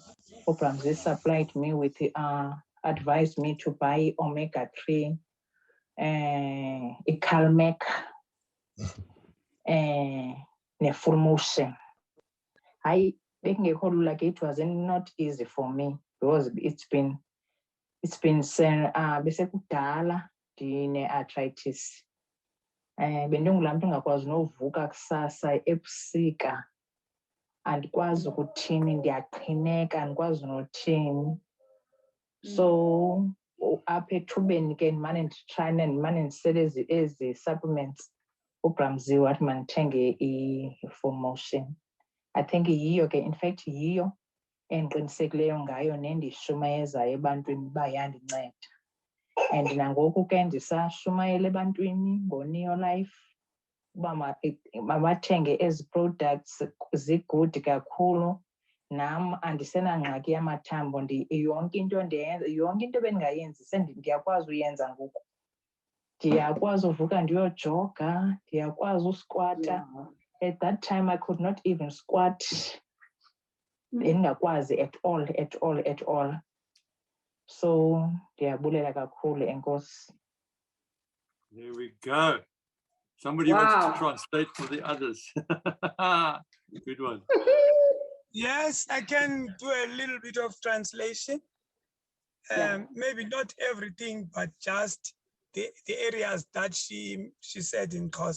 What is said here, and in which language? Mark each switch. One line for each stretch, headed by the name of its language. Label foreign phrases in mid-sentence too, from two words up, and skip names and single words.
English: Bramzi supplied me with, advised me to buy omega-3, Calmec, full motion. I think it was not easy for me because it's been
Xhosa: besekudala ndine-arthritis. Bendingulaa mntu ungakwazi novuka kusasa ebusika, andikwazi ukuthini, ndiyaqhineka, andikwazi nothini. So apha ethubeni ke ndimane nditshayina, ndimane ndisele ezi supplements. uBramzi wathi mandithenge i-full motion.
English: I think
Xhosa: yiyo ke,
English: in fact
Xhosa: yiyo endiqinisekileyo ngayo nendishumayezayo ebantwini uba yandinceda. And nangoku ke ndisashumayela ebantwini ngoNeolife uba mabathenge ezi products zi-good kakhulu. Nam andisenangxaki yamathambo, yonke into ebendingayenzi ndiyakwazi uyenza ngoku. Ndiyakwazi uvuka ndiyojoga, ndiyakwazi uskwata.
English: At that time I could not even squat. Bendingakwazi at all.
Xhosa: So ndiyabulela kakhulu, enkosi.
English: There we go. Somebody wants to translate for the others. Good one. Yes, I can do a little bit of translation. Maybe not everything, but just the areas that she said in Xhosa.